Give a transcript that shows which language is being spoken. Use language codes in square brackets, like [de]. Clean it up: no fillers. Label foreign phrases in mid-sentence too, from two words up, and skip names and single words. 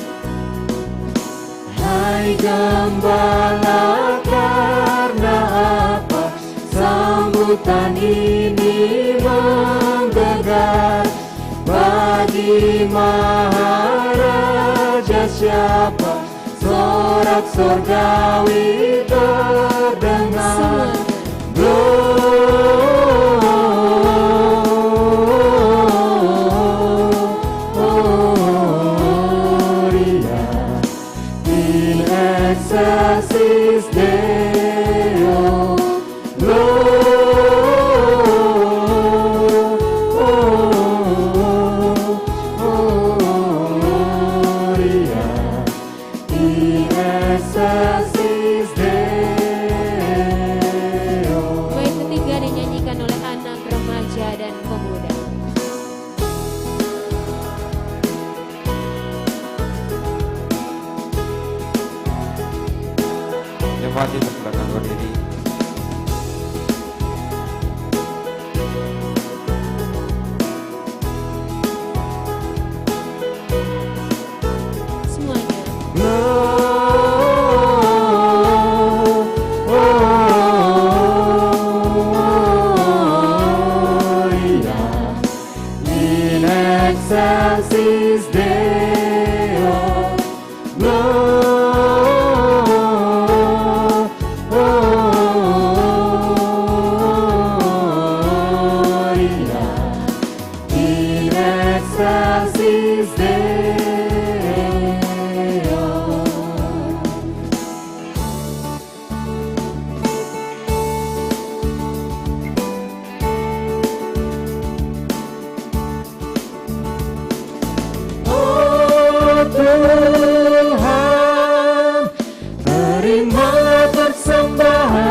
[id] Hai Gembala, karena apa sambutan ini menggelegar? Bagi Maharaja siapa sorak sorgawi terdengar? [la] Gloria in excelsis Deo Gloria in excelsis Deo. [id] Bait ketiga dinyanyikan oleh anak remaja dan pemuda. Jemaat dipersilakan berdiri. Semuanya. [la] Gloria in excelsis Deo Gloria in excelsis Deo. [id] Oh Tuhan, terima persembahan